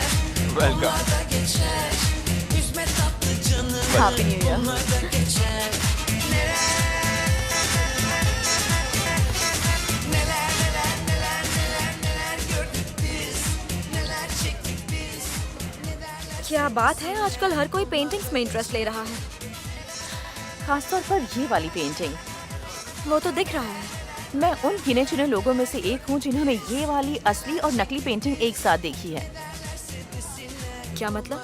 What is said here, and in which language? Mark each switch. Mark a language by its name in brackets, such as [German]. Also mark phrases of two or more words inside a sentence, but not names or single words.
[Hindi] वेलकम। [Turkish] Bunlar da geçer Üzme tatlı canım [English] Happy New Year। [Turkish] Bunlar da geçer Neler gördük biz Neler çektik biz [Hindi] क्या बात है, आजकल हर कोई पेंटिंग्स में इंटरेस्ट ले रहा है। खासतौर पर ये वाली पेंटिंग। वो तो दिख रहा है। मैं उन गिने चुने लोगों में से एक हूँ जिन्होंने ये वाली असली और नकली पेंटिंग एक साथ देखी है। क्या मतलब?